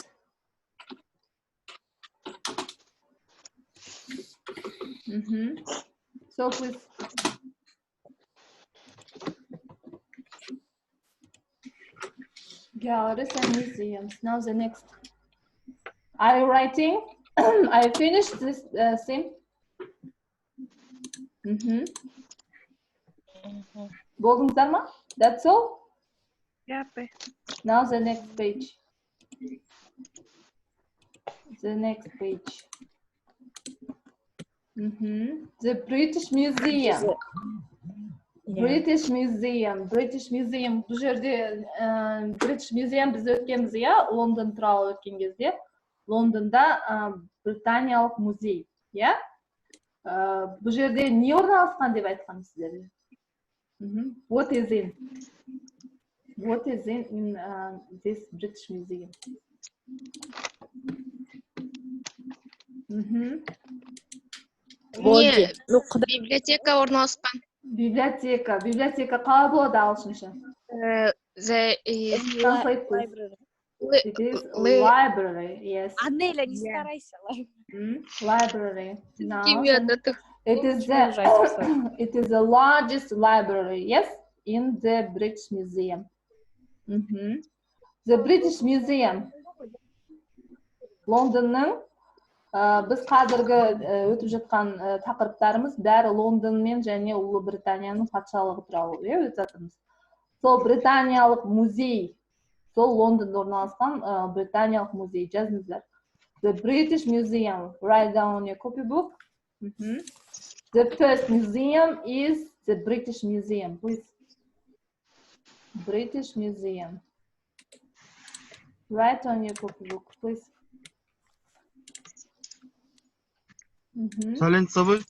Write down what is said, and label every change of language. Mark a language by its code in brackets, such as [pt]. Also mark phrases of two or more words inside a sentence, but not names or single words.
[en] So please. Galleries and museums. Now the next. Are you writing? I finished this theme. [kk] Болдыңыздар ма? [en] That's all? Yeah, apay. Now the next page. The next page. The British Museum. British Museum. [kk] Бұл жерде British Museum біз өткенбіз, иә? Лондон туралы өткен кезде. Лондонда Британиялық музей, иә? Бұл жерде не орналасқан деп айтқан сіздерге? [en] What is in this British Museum? [kk] Библиотека орналасқан. Библиотека қалай болады ағылшынша? [en] Translate, please. It is library, yes. [ru] Анеля, не старайся. [en] Library. Now, it is the largest library, yes, in the British Museum. The British Museum. [kk] Лондонның біз қазіргі өтіп жатқан тақырыптарымыз бәрі Лондонмен және Ұлыбританияның патшалығы туралы өтіп жатырмыз. Сол британиялық музей, сол Лондонда орналасқан британиялық музей жазыңыздар. [en] The British Museum. Write down on your copybook. The first museum is the British Museum. Please. British Museum. Write on your copybook, please. Silence, Sabir.